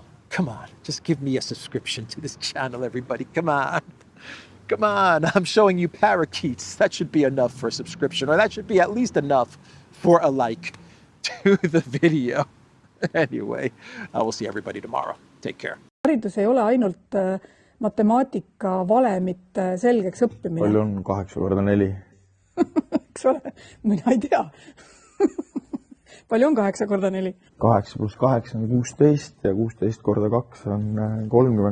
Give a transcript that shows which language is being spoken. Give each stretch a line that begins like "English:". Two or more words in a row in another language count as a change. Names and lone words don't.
English: Come on, just give me a subscription to this channel, everybody. Come on. Come on, I'm showing you parakeets. That should be enough for a subscription, or that should be at least enough for a like to the video. Anyway, I will see everybody tomorrow. Take care.
Estonian: Haridus ei ole ainult matemaatika valemite selgeks õppimine. Palju on 8 korda 4? Eks ole, mina ei tea. Palju on 8 korda 4? 8 pluss 8 on 16 ja 16 korda 2 on 32.